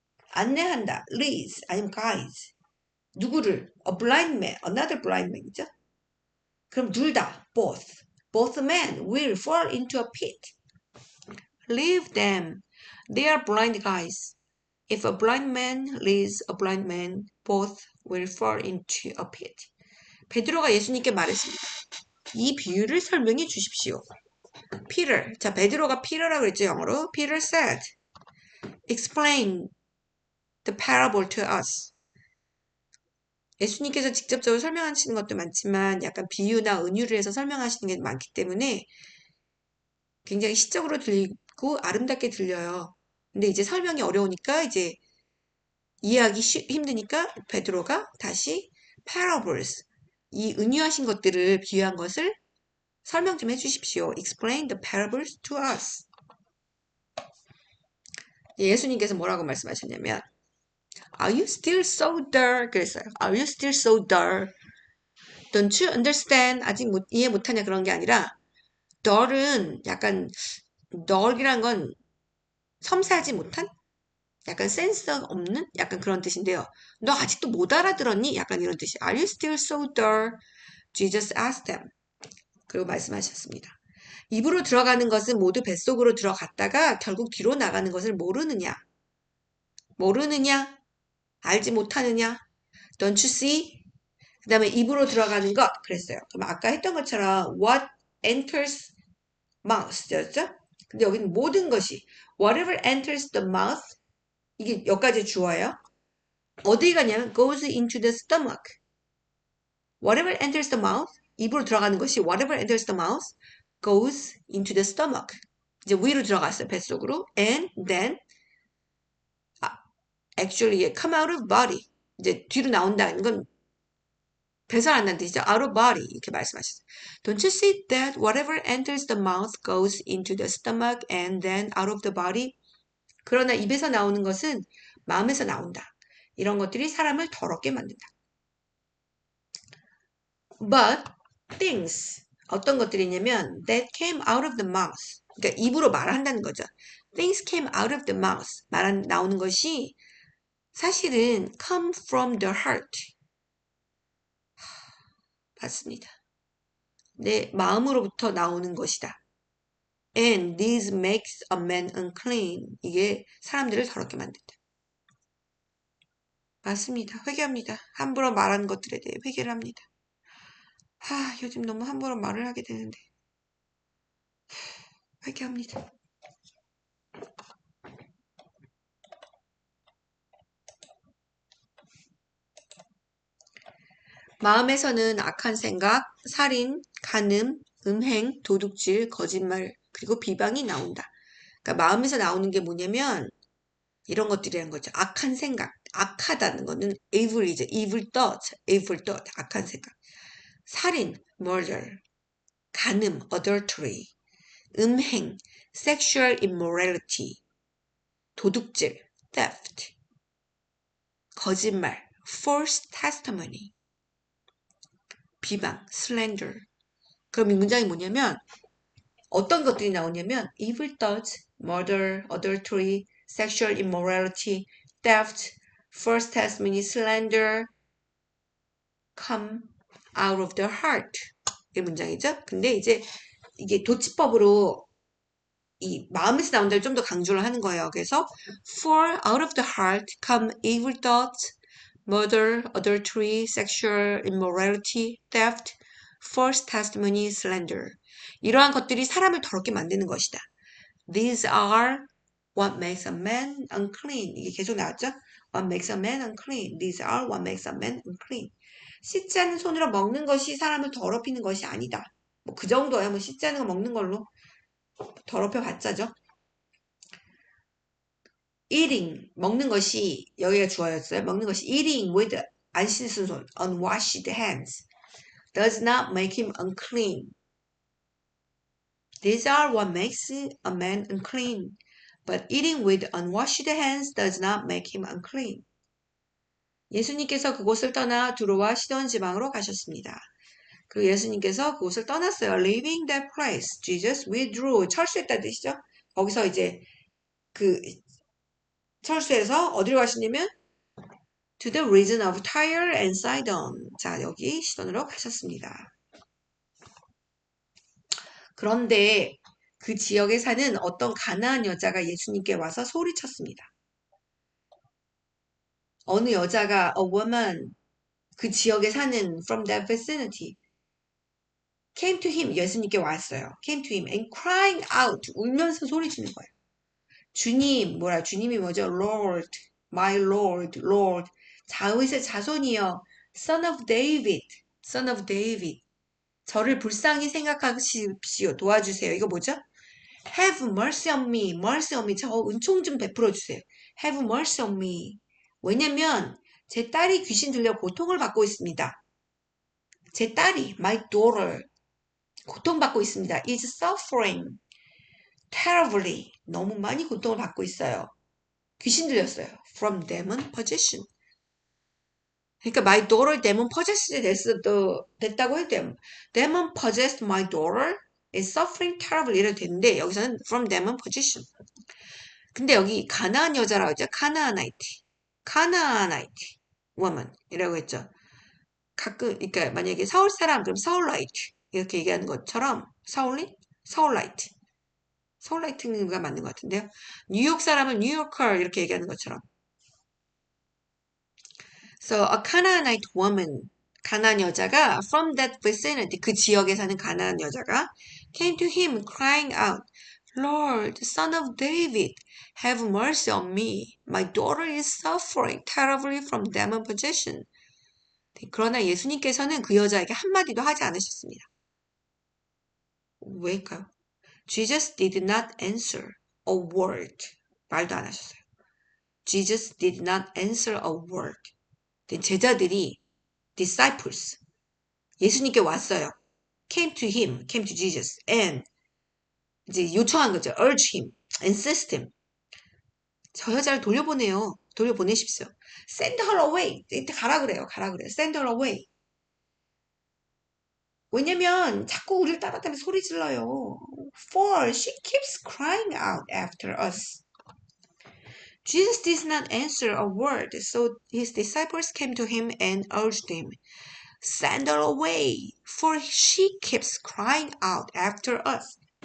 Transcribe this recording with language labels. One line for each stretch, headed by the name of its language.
Korean: 안내한다.
English: leads
Korean: 아니면
English: guides.
Korean: 누구를?
English: A blind man, another blind man이죠.
Korean: 그럼 둘 다,
English: both men will fall into a pit. Leave them. They are blind guys. If a blind man leads a blind man, both will fall into a pit.
Korean: 베드로가 예수님께 말했습니다. 이 비유를 설명해 주십시오.
English: Peter,
Korean: 자 베드로가 Peter라고 그랬죠 영어로.
English: Peter said, explain the parable to us.
Korean: 예수님께서 직접적으로 설명하시는 것도 많지만 약간 비유나 은유를 해서 설명하시는 게 많기 때문에 굉장히 시적으로 들리고 아름답게 들려요. 근데 이제 설명이 어려우니까 이제 이해하기 힘드니까 베드로가 다시
English: parables,
Korean: 이 은유하신 것들을 비유한 것을 설명 좀 해주십시오.
English: Explain the parables to us.
Korean: 예수님께서 뭐라고 말씀하셨냐면
English: Are you still so dull?
Korean: 그랬어요.
English: Are you still so dull? Don't you understand?
Korean: 아직 이해 못하냐 그런 게 아니라
English: dull
Korean: 은 약간 dull이란 건 섬세하지 못한? 약간 센스 없는? 약간 그런 뜻인데요. 너 아직도 못 알아들었니? 약간 이런 뜻이.
English: Are you still so dull? Jesus asked them.
Korean: 그리고 말씀하셨습니다. 입으로 들어가는 것은 모두 뱃속으로 들어갔다가 결국 뒤로 나가는 것을 모르느냐? 모르느냐? 알지 못하느냐?
English: Don't you see?
Korean: 그 다음에 입으로 들어가는 것 그랬어요. 그럼 아까 했던 것처럼
English: what enters mouth
Korean: 였죠? 근데 여기는 모든 것이
English: whatever enters the mouth
Korean: 이게 여기까지 주어요. 어디 가냐면
English: goes into the stomach. Whatever enters the mouth
Korean: 입으로 들어가는 것이
English: whatever enters the mouth goes into the stomach.
Korean: 이제 위로 들어갔어요. 뱃속으로.
English: And then actually come out of body.
Korean: 이제 뒤로 나온다는 건 배설한다는 뜻이죠.
English: out of body
Korean: 이렇게 말씀하셨어요.
English: Don't you see that whatever enters the mouth goes into the stomach and then out of the body?
Korean: 그러나 입에서 나오는 것은 마음에서 나온다. 이런 것들이 사람을 더럽게 만든다.
English: But things
Korean: 어떤 것들이냐면
English: that came out of the mouth.
Korean: 그러니까 입으로 말한다는 거죠.
English: Things came out of the mouth.
Korean: 나오는 것이 사실은
English: come from the heart.
Korean: 맞습니다. 내 마음으로부터 나오는 것이다.
English: And this makes a man unclean.
Korean: 이게 사람들을 더럽게 만든다. 맞습니다. 회개합니다. 함부로 말한 것들에 대해 회개를 합니다. 요즘 너무 함부로 말을 하게 되는데 회개합니다. 마음에서는 악한 생각, 살인, 간음, 음행, 도둑질, 거짓말, 그리고 비방이 나온다. 그러니까 마음에서 나오는 게 뭐냐면 이런 것들이란 거죠. 악한 생각, 악하다는 거는 evil이죠.
English: evil thought,
Korean: 악한 생각. 살인,
English: murder,
Korean: 간음,
English: adultery,
Korean: 음행,
English: sexual immorality,
Korean: 도둑질,
English: theft,
Korean: 거짓말,
English: false testimony,
Korean: 비방,
English: slander.
Korean: 그럼 이 문장이 뭐냐면 어떤 것들이 나오냐면
English: evil thoughts, murder, adultery, sexual immorality, theft, false testimony, slander come out of the heart.
Korean: 이 문장이죠. 근데 이제 이게 도치법으로 이 마음에서 나온 데를 좀 더 강조를 하는 거예요. 그래서
English: for out of the heart come evil thoughts, murder, adultery, sexual immorality, theft, false testimony, slander.
Korean: 이러한 것들이 사람을 더럽게 만드는 것이다.
English: These are what makes a man unclean.
Korean: 이게 계속 나왔죠?
English: What makes a man unclean. These are what makes a man unclean.
Korean: 씻지 않은 손으로 먹는 것이 사람을 더럽히는 것이 아니다. 뭐 그 정도야. 뭐 씻지 않은 거 먹는 걸로 더럽혀 봤자죠.
English: eating
Korean: 먹는 것이 여기가 주어였어요. 먹는 것이
English: eating with
Korean: 안 씻은 손
English: unwashed hands does not make him unclean. These are what makes a man unclean. But eating with unwashed hands does not make him unclean.
Korean: 예수님께서 그곳을 떠나 두로와 시돈 지방으로 가셨습니다. 그리고 예수님께서 그곳을 떠났어요.
English: Leaving that place, Jesus withdrew.
Korean: 철수했다는 뜻이죠. 거기서 이제 그 철수해서 어디로 가시냐면
English: to the region of Tyre and Sidon.
Korean: 자, 여기 시돈으로 가셨습니다. 그런데 그 지역에 사는 어떤 가나안 여자가 예수님께 와서 소리쳤습니다. 어느 여자가
English: a woman
Korean: 그 지역에 사는
English: from that vicinity came to him
Korean: 예수님께 왔어요.
English: came to him and crying out
Korean: 울면서 소리치는 거예요. 주님 주님이 뭐죠?
English: Lord, my Lord, Lord
Korean: 다윗의 자손이여
English: Son of David, Son of David
Korean: 저를 불쌍히 생각하십시오. 도와주세요. 이거 뭐죠?
English: Have mercy on me, mercy on me
Korean: 저 은총 좀 베풀어 주세요.
English: Have mercy on me
Korean: 왜냐면 제 딸이 귀신 들려 고통을 받고 있습니다. 제 딸이
English: my daughter
Korean: 고통받고 있습니다.
English: is suffering terribly
Korean: 너무 많이 고통을 받고 있어요. 귀신 들렸어요.
English: from demon possession.
Korean: 그러니까
English: my daughter demon possessed
Korean: 됐다고 해도 돼요.
English: demon possessed my daughter is suffering terribly
Korean: 이래도 되는데 여기서는
English: from demon possession.
Korean: 근데 여기 가나안 여자라고 했죠. 카나안ite woman 이라고 했죠. 가끔 그러니까 만약에 서울 사람 그럼 서울라이트 이렇게 얘기하는 것처럼 서울라이트가 맞는 것 같은데요. 뉴욕 사람은 뉴요커 이렇게 얘기하는 것처럼.
English: So a Canaanite woman
Korean: 가나안 여자가
English: from that vicinity
Korean: 그 지역에 사는 가나안 여자가
English: came to him crying out Lord, son of David, have mercy on me. My daughter is suffering terribly from demon possession.
Korean: 그러나 예수님께서는 그 여자에게 한마디도 하지 않으셨습니다. 왜일까요?
English: Jesus did not answer a word.
Korean: 말도 안 하셨어요.
English: Jesus did not answer a word.
Korean: 제자들이
English: disciples
Korean: 예수님께 왔어요.
English: came to Jesus and
Korean: 이제 요청한 거죠.
English: urge him, insist him.
Korean: 저 여자를 돌려보내십시오.
English: send her away.
Korean: 가라 그래요.
English: send her away.
Korean: 왜냐면 자꾸 우리를 따라다니면서 소리 질러요.
English: For she keeps crying out after us. Jesus did not answer a word, so his disciples came to him and urged him, Send her away, for she keeps crying out after us.